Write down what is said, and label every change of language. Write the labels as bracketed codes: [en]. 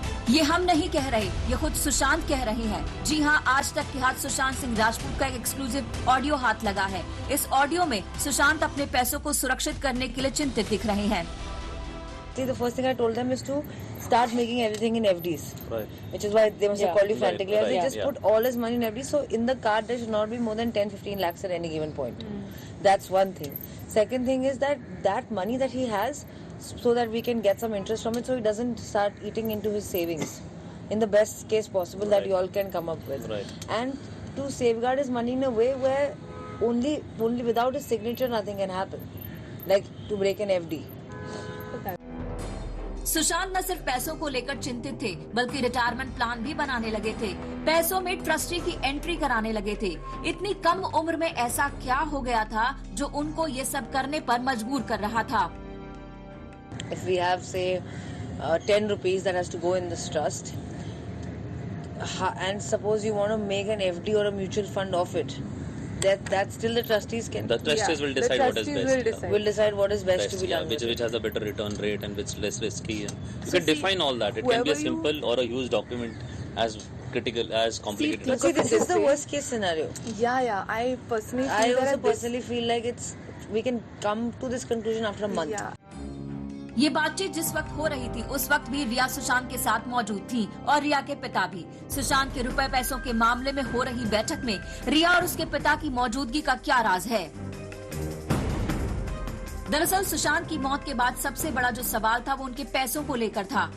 [hi] ये हम नहीं कह रहे, ये खुद सुशांत कह रहे हैं। जी हाँ, आज तक के हाथ सुशांत सिंह राजपूत का एक एक्सक्लूसिव ऑडियो हाथ लगा है। इस ऑडियो में सुशांत अपने पैसों को सुरक्षित करने के लिए चिंतित दिख रहे हैं। [en] See, the first thing I told them is to start making everything in FDs, right? Which is why they must have called you frantically. They just put all his money in FDs. So in the card there should not be more than 10-15 lakhs at any given point. That's one thing. Second thing is that money that he has, so that we can get some interest from it, so he doesn't start eating into his savings. In the best case possible that you all can come up with. Right. And to safeguard his money in a way where only without his signature nothing can happen. like to break an FD. Sushant न सिर्फ पैसों को लेकर चिंतित थे, बल्कि retirement plan भी बनाने लगे थे। पैसों में ट्रस्टी की एंट्री कराने लगे थे। इतनी कम उम्र में ऐसा क्या हो गया था जो उनको ये सब करने पर मजबूर कर रहा था? If we have say 10 rupees that has to go in this trust, and suppose you want to make an FD or a mutual fund of it, that still the trustees can. The trustees will decide what is best. Will decide what is best to be done. Which has a better return rate and which less risky. And you can define all that. It can be a simple or a huge document, as critical as complicated. See, this is the worst case scenario. Yeah. I personally feel I also that personally feel like we can come to this conclusion after a month. Yeah. [hi] ये बातचीत जिस वक्त हो रही थी उस वक्त भी रिया सुशांत के साथ मौजूद थी और रिया के पिता भी। सुशांत के रुपए पैसों के मामले में हो रही बैठक में रिया और उसके पिता की मौजूदगी का क्या राज है? दरअसल सुशांत की मौत के बाद सबसे बड़ा जो सवाल था वो उनके पैसों को लेकर था।